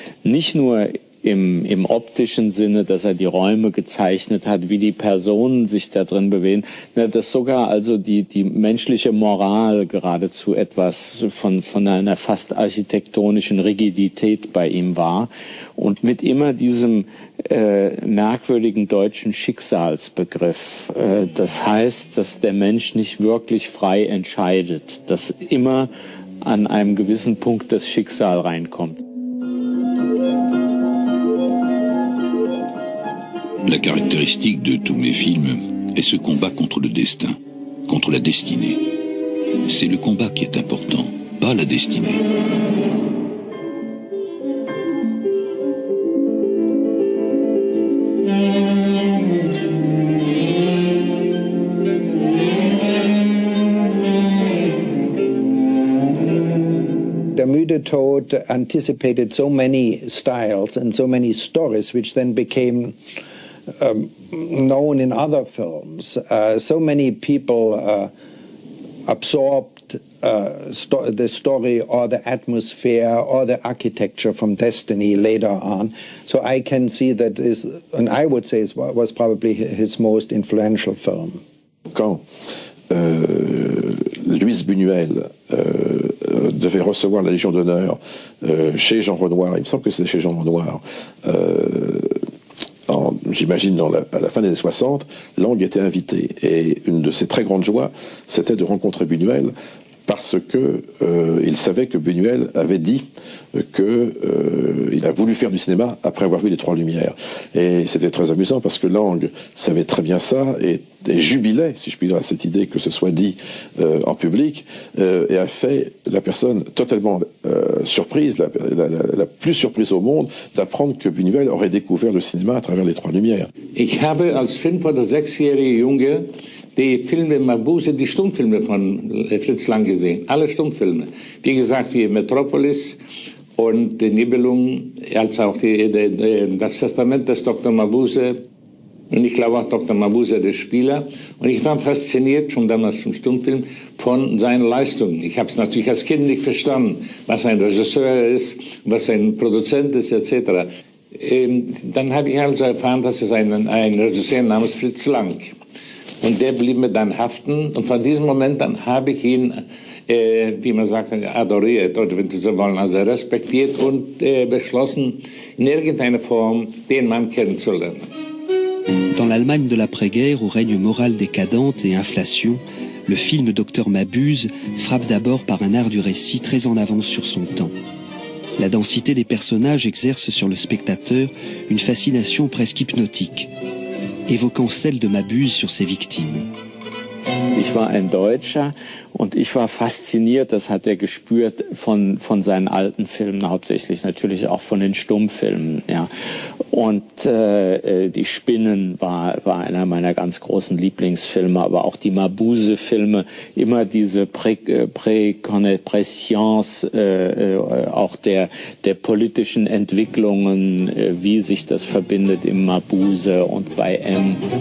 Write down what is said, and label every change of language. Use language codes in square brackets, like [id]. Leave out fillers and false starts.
[de] Nicht nur im optischen Sinne, dass er die Räume gezeichnet hat, wie die Personen sich da drin bewegen, dass sogar also die menschliche Moral geradezu etwas von einer fast architektonischen Rigidität bei ihm war und mit immer diesem merkwürdigen deutschen Schicksalsbegriff. Das heißt, dass der Mensch nicht wirklich frei entscheidet, dass immer an einem gewissen Punkt das Schicksal reinkommt. [fr] La caractéristique de tous mes films est ce combat contre le destin, contre la destinée. C'est le combat qui est important, pas la destinée. [en] Der müde Tod anticipated so many styles and so many stories, which then became known in other films. So many people absorbed the story or the atmosphere or the architecture from Destiny later on. So I can see that is, and I would say it was probably his most influential film. [fr] Quand Louise Buñuel devait recevoir la Légion d'honneur chez Jean Renoir, il me semble que c'était chez Jean Renoir, j'imagine à la fin des années 60, Lang était invité. Et une de ses très grandes joies, c'était de rencontrer Buñuel parce que il savait que Buñuel avait dit qu'il a voulu faire du cinéma après avoir vu Les Trois Lumières. Et c'était très amusant parce que Lang savait très bien ça et jubilait, si je puis dire, à cette idée que ce soit dit en public, et a fait la personne totalement surprise, la plus surprise au monde, d'apprendre que Buñuel aurait découvert le cinéma à travers Les Trois Lumières. [de] Ich habe als 5- oder 6-jähriger Junge die Filme Mabuse, die Stummfilme von Fritz Lang gesehen, alle Stummfilme. Wie gesagt, wie Metropolis und die Nibelungen, als auch das Testament des Dr. Mabuse. Und ich glaube auch Dr. Mabuse, der Spieler. Und ich war fasziniert, schon damals vom Stummfilm, von seinen Leistungen. Ich habe es natürlich als Kind nicht verstanden, was ein Regisseur ist, was ein Produzent ist, etc. Dann habe ich also erfahren, dass es ein Regisseur namens Fritz Lang. Und der blieb mir dann haften. Und von diesem Moment an habe ich ihn, wie man sagt, adoriert, oder wenn Sie so wollen, also respektiert und beschlossen, in irgendeiner Form den Mann kennenzulernen. [fr] Dans l'Allemagne de l'après-guerre, où règne morale décadente et inflation, le film Docteur Mabuse frappe d'abord par un art du récit très en avance sur son temps. La densité des personnages exerce sur le spectateur une fascination presque hypnotique, évoquant celle de Mabuse sur ses victimes. [de] Ich war ein Deutscher und ich war fasziniert, das hat er gespürt, von seinen alten Filmen, hauptsächlich natürlich auch von den Stummfilmen. Ja. Und die Spinnen war einer meiner ganz großen Lieblingsfilme, aber auch die Mabuse-Filme, immer diese Préconnaissance auch der politischen Entwicklungen, wie sich das verbindet im Mabuse und bei M.